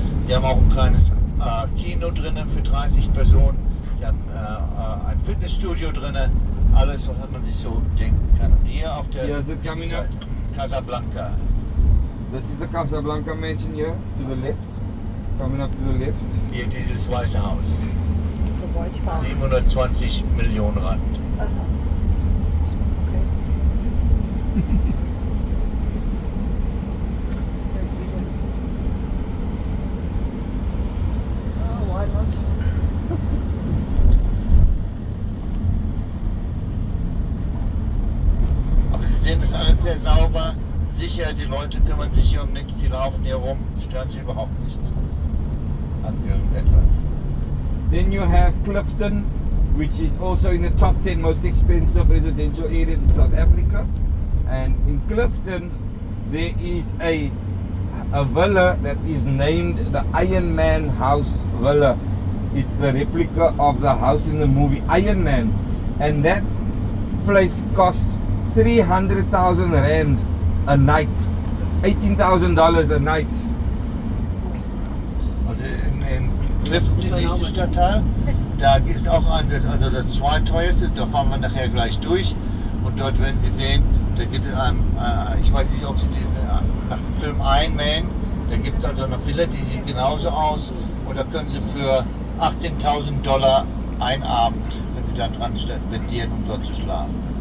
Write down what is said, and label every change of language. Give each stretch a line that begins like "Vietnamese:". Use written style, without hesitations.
German: Sie haben auch ein kleines Kino drin für 30 Personen. Sie haben ein Fitnessstudio drin. Alles, was man sich so denken kann. Und hier auf der Seite, Casablanca.
English: This is the Casablanca mansion here, to the left. Coming up to the left.
German: Hier dieses Weiße Haus.
English: The White House.
German: 720 Millionen Rand. Aha.
English: Oh, why not?
German: Aber Sie sehen, es ist alles sehr sauber, sicher, die Leute kümmern sich hier um nichts, die laufen hier rum, stören sich überhaupt nichts an irgendetwas.
English: Then you have Clifton, which is also in the top 10 most expensive residential areas in South Africa. And in Clifton, there is a villa that is named the Iron Man House Villa. It's the replica of the house in the movie Iron Man, and that place costs 300,000 rand a night, $18,000 a night.
German: Also in Clifton, der nächste Stadtteil, da ist auch also das zweiteuerste, da fahren wir nachher gleich durch und dort werden Sie sehen, da gibt es ich weiß nicht, ob Sie nach dem Film Iron Man, da gibt es also eine Villa, die sieht genauso aus und da können Sie für $18.000 ein Abend, können Sie da dran spendieren, um dort zu schlafen.